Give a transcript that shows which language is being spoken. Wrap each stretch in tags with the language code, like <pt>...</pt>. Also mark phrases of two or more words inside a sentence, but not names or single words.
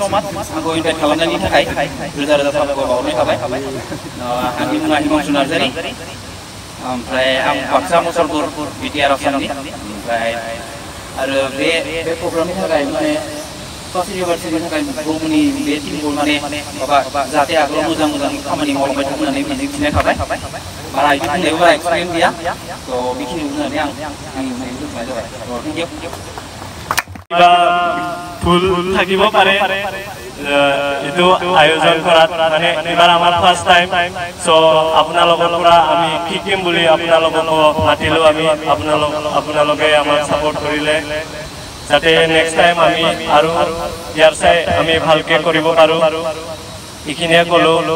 <brx>Aku invite खालामनायनि थाखाय रोजा साबायखर बावहरनाय थाबाय। आंनि मुङा हिमांशु नार्जारि। ओमफ्राय आं बाक्सा मुसलपुर बिटिआर आसामनि। ओमफ्राय आरो बे प्रग्रामनि थाखाय माने</brx> <en>first university</en> <brx>थाखाय बुहुमनि बे टिमखौ माने माबा जाहाथे आगोलाव मोजां खामानि मावलांबाय थागोन होननानै मिजिंथिनाय थाबाय। बारा बिदि बुंनायाव बारा एक्सपिरियेन्स गैया। थ' बेखिनिखौ बुंनानै आं आंनि बुंनायखौ दोनथ'नाय जाबाय।</brx> <en>thank you.</en> <as>ফুল থাকিব পাৰে এইটো আয়োজন কৰাত মানে এবাৰ আমাৰ</as> <en>first time</en> <as>সো আপোনালোকৰ পৰা আমি শিকিম বুলি আপোনালোকক মাতিলো আমি আপোনালোকে আমাক সাপোৰ্ট কৰিলে যাতে</as> <en>next time</en> <as>আমি আৰু ইয়াৰ চাই আমি ভালকে কৰিব পাৰো এইখিনিয়ে ক'লো</as>